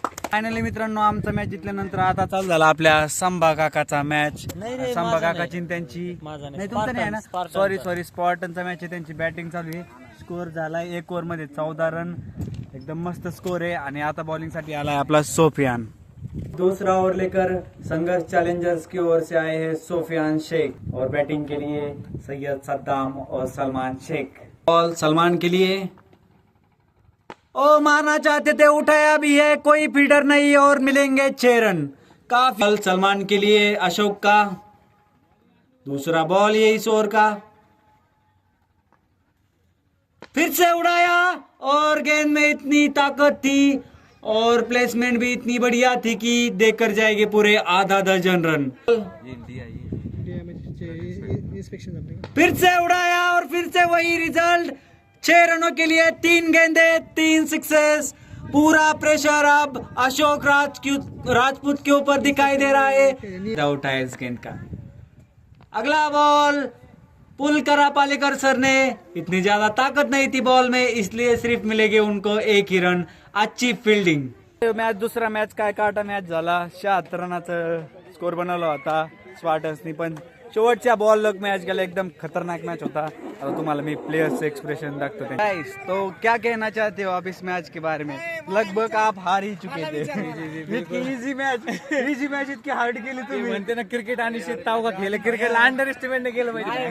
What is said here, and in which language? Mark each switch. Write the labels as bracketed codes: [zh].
[mr] Finally मित्रांनो आमचा match जिंकल्यानंतर आता चालू झाला आपल्या संभा काकाचा मॅच. संभा काकाची त्यांची नाही तुमचा नाही आहे ना सॉरी स्पॉर्टनचा मॅच आहे. त्यांची बॅटिंग चालू आहे. स्कोअर झालाय 1 ओव्हर मध्ये 14 रन एकदम मस्त स्कोर आहे. आणि आता बॉलिंग साठी आलाय आपला सोफियान. [hi] दूसरा ओवर लेकर संघर्ष चैलेंजर्स की ओर से आए हैं सोफियान शेख और बैटिंग के लिए सैयद सद्दाम और सलमान शेख. बॉल सलमान के लिए ओ मारना चाहते थे उठाया भी है कोई फील्डर नहीं और मिलेंगे 6 रन. काफी सलमान के लिए अशोक का दूसरा बॉल ये इस ओवर का फिर से उड़ाया और गेंद में इतनी ताकत थी और प्लेसमेंट भी इतनी बढ़िया थी कि देकर जाएंगे पूरे आधा दर्जन रन. फिर से उड़ाया और फिर से वही रिजल्ट. 6 रनों के लिए 3 गेंदे 3 सिक्सेस. पूरा प्रेशर अब अशोक राजपूत के ऊपर दिखाई दे रहा है. आउट है इस गेंद का. अगला बॉल पुल करा पालेकर सर ने. इतनी ज्यादा ताकत नहीं थी बॉल में इसलिए सिर्फ मिलेंगे उनको 1 ही रन. अच्छी फिल्डिंग. [mr] मॅच दुसरा मॅच काय काटा मॅच झाला. 76 रनाचा स्कोर बनवला होता स्पार्टन्सनी. पण शेवटच्या बॉल लग मॅच गेला एकदम खतरनाक मॅच होता. आता तुम्हाला मी प्लेयर्स एक्सप्रेशन दाखतो. [hi] गाइस तो क्या कहना चाहते हो आप इस मैच के बारे में? लगभग आप हार ही चुके थे. [mr] इजी मॅच इतकी हार्ड केली तुम्ही. म्हणते ना क्रिकेट आणि शेताव का खेळ क्रिकेटला अंडर एस्टिमेट नाही केलं पाहिजे.